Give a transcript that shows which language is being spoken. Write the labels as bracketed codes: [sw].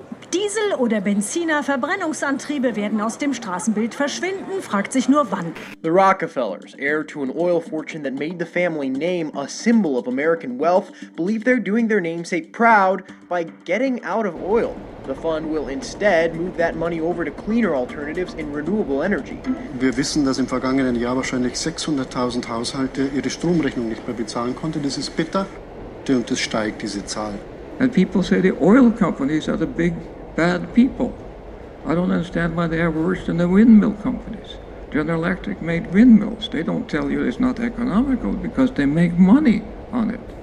[de] Diesel- oder Benziner-Verbrennungsantriebe werden aus dem Straßenbild verschwinden, fragt sich nur wann. [en] The Rockefellers, heir to an oil fortune that made the family name a symbol of American wealth, believe they're doing their namesake proud by getting out of oil. The fund will instead move that money over to cleaner alternatives in renewable energy. [de] Wir wissen, dass im vergangenen Jahr wahrscheinlich 600.000 Haushalte ihre Stromrechnung nicht mehr bezahlen konnten. Das ist bitter und es steigt, diese Zahl. [en] And people say the oil companies are the big bad people. I don't understand why they are worse than the windmill companies. General Electric made windmills. They don't tell you it's not economical because they make money on it.